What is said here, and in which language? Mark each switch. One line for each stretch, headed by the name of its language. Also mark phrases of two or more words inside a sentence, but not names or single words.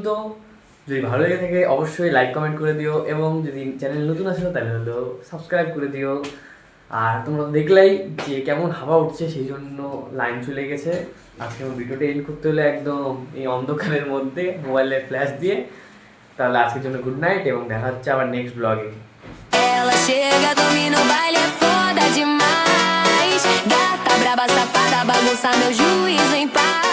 Bangla: যদি ভালো লেগে থাকে অবশ্যই
English: like comment
Bangla: করে দিও, এবং যদি চ্যানেল নতুন আসো তাহলে হলো সাবস্ক্রাইব করে দিও। আর তোমরা দেখলেই যে কেমন হাওয়া উঠছে, সেই জন্য লাইন চলে গেছে। আজকে আমার ভিডিওটা এন্ড করতে হলে একদম এই অন্ধকারের মধ্যে মোবাইলের ফ্ল্যাশ দিয়ে। তাহলে আজকের জন্য
English: good night,
Bangla: এবং দেখা হচ্ছে আবার
English: next blog.
Portuguese: Ela chega, domina o baile, é foda demais. Gata braba, safada, bagunça meu juízo em paz.